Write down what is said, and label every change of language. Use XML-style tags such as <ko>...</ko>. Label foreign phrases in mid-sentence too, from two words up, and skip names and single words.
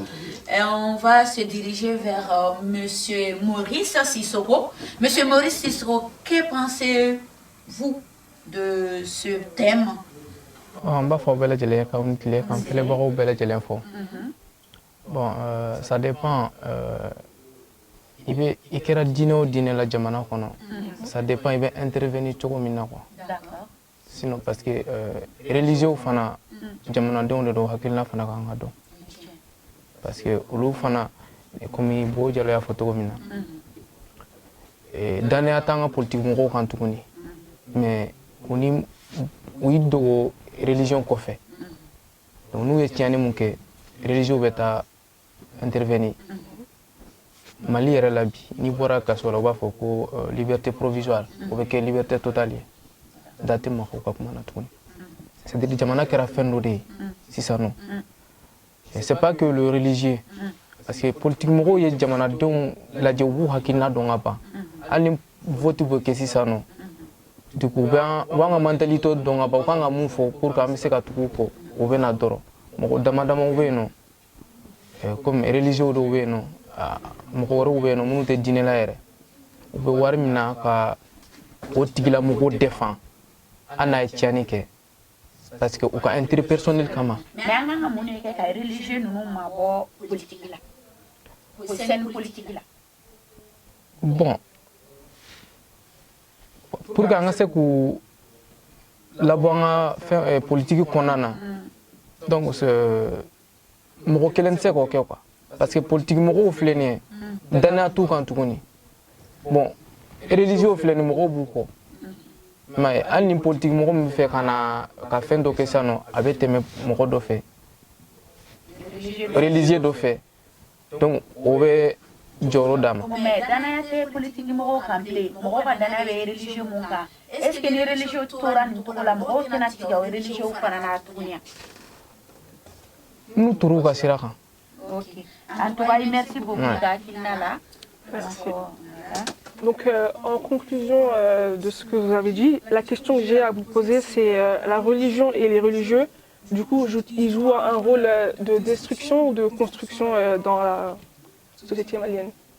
<fr>Et on va se diriger vers Monsieur Maurice Sissoko. Monsieur Maurice Sissoko, que pensez-vous de ce thème? Bon, ça dépend.</fr> <bm>Il kɛra diinɛ o diinɛ la jamana kɔnɔ,</bm> <fr>ça dépend il bɛ intervenir</fr> <bm>cogo min na</bm> <fr>quoi. D'accord.</fr> <bm>Sinon</bm> <fr>parce que</fr> <bm>religieux fana jamanadenw de don hakilina fana kan ka dɔn</bm> <fr>parce que</fr> <bm>olu fana komi Bo Jalo y'a fɔ cogo min na danaya t'an ka politique mɔgɔw kan tuguni mais u y'i dogo religion kɔfɛ donc n'u ye tiɲɛni mun kɛ religieux bɛ taa intervenir. Mali yɛrɛ la bi n'i bɔra kaso la u b'a fɔ ko</bm> <fr>liberté provisoire</fr> <bm>o bɛ kɛ</bm> <fr>liberté totale</fr> <bm>ye da tɛ mɔgɔw ka kuma na tuguni</bm> <fr>c'est-à-dire</fr> <bm>jamana kɛra fɛn dɔ de ye sisan nɔ</bm> <fr>c'est pas que le religieux parce que</fr> <bm>politique mɔgɔw ye jamanadenw lajɛ u b'u hakilina dɔn ka ban hali ni vote bɛ kɛ sisan nɔ</bm> <fr>du coup</fr> <bm>u b'an ka mentalité dɔn ka ban u kan ka mun fɔ</bm> <fr>pour que</fr> <bm>an bɛ se ka tugu u kɔ u bɛ na dɔrɔn mɔgɔ damadamaw bɛ yen nɔ comme religieux dɔw bɛ yen nɔ mɔgɔ wɛrɛw bɛ yen nɔ minnu tɛ diinɛ la yɛrɛ u bɛ wari min na ka o tigilamɔgɔw défend hali n'a ye tiɲɛni kɛ</bm> <fr>parce que</fr> <bm>u ka</bm> <fr>intérêt personnel</fr> <bm>kama. Mais an kan ka mun de kɛ ka religieux ninnu mabɔ politique la o</bm> <fr>scène politique</fr> <bm>la.</bm> <fr>Bon pour que</fr> <bm>an ka se k'u labɔ an ka fɛn politique kɔnɔna na donc mɔgɔ kelen tɛ se k'o kɛ quoi.</bm> <fr>Parce que</fr> <bm>politique mɔgɔw filɛ nin ye danaya t'u kan tuguni bon religieux filɛ nin mɔgɔw b'u kɔ mais hali ni politique mɔgɔ min bɛ fɛ ka fɛn dɔ kɛ sisan nɔ a bɛ tɛmɛ mɔgɔ dɔ fɛ religieux dɔ fɛ donc o bɛ jɔyɔrɔ d'a ma. Mais danaya tɛ politique mɔgɔw kan bilen mɔgɔw ka danaya bɛ religieux mun kan</bm> <fr>est ce que</fr> <bm>ni religieux tora nin cogo la mɔgɔw tɛna tigɛ o religieux fana na tuguni wa. n'u tor'u ka sira kan. Ok.</bm> <fr>En tout cas, merci beaucoup d'Akinala. Donc, en conclusion de ce que vous avez dit, la question que j'ai à vous poser, c'est la religion et les religieux, du coup, ils jouent un rôle de destruction ou de construction dans la société malienne?</fr>